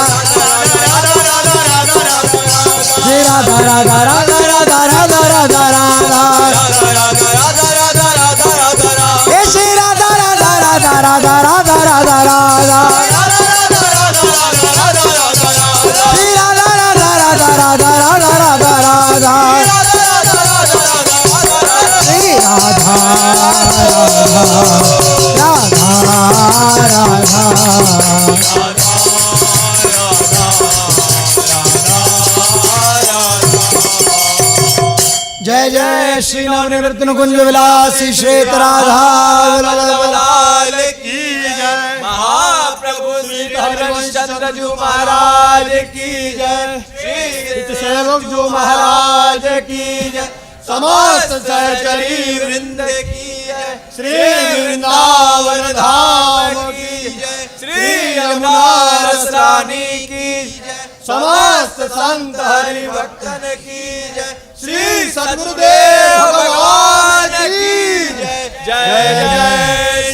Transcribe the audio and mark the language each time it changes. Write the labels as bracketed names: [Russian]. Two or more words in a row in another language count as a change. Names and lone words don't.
[Hindi] श्री राधा राधा राधा राधा राधा राधा राधा, हे श्री राधा राधा राधा राधा राधा राधा राधा, श्री राधा राधा राधा राधा राधा राधा राधा, श्री राधा राधा राधा जय जय श्री नवनिवृत्तन कुंज विलासी श्वेत राधा लाल की जय। महाप्रभु श्री हरिवंशचंद्र जी महाराज की जय। श्री सेवक जी महाराज की जय। समस्त सहचरी वृंद की जय। श्री वृंदावन धाम की जय। श्री यमुना रस रानी की जय। समस्त संत हरि भक्तन की जय। श्री सद्गुरुदेव भगवान की जय। जय जय